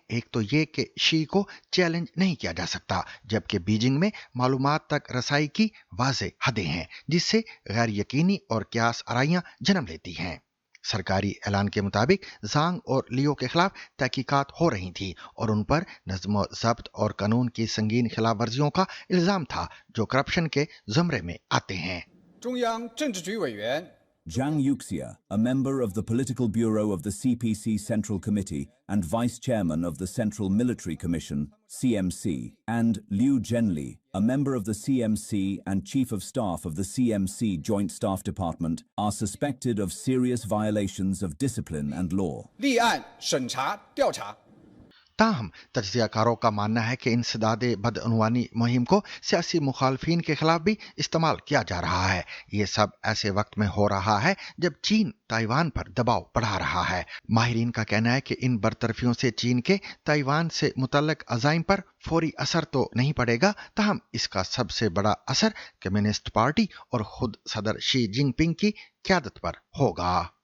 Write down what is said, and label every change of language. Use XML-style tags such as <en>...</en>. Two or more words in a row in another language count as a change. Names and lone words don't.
<ur>ایک تو یہ کہ شی کو چیلنج نہیں کیا جا سکتا، جبکہ بیجنگ میں معلومات تک رسائی کی واضح حدیں ہیں، جس سے غیر یقینی اور قیاس آرائیاں جنم لیتی ہیں. سرکاری اعلان کے مطابق ژانگ اور لیو کے خلاف تحقیقات ہو رہی تھی اور ان پر نظم و ضبط اور قانون کی سنگین خلاف ورزیوں کا الزام تھا، جو کرپشن کے زمرے میں آتے ہیں.</ur> <en>Zhang Yuxia, a member of the Political Bureau of the CPC Central Committee and Vice Chairman of the Central Military Commission, CMC, and Liu Zhenli, a member of the CMC and Chief of Staff of the CMC Joint Staff Department, are suspected of serious violations of discipline and law.</en> <zh>立案审查调查</zh> <ur>تاہم تجزیہ کاروں کا ماننا ہے کہ انسداد بدعنوانی مہم کو سیاسی مخالفین کے خلاف بھی استعمال کیا جا رہا ہے. یہ سب ایسے وقت میں ہو رہا ہے جب چین تائیوان پر دباؤ بڑھا رہا ہے. ماہرین کا کہنا ہے کہ ان برطرفیوں سے چین کے تائیوان سے متعلق عزائم پر فوری اثر تو نہیں پڑے گا، تاہم اس کا سب سے بڑا اثر کمیونسٹ پارٹی اور خود صدر شی جن پنگ کی قیادت پر ہوگا.</ur>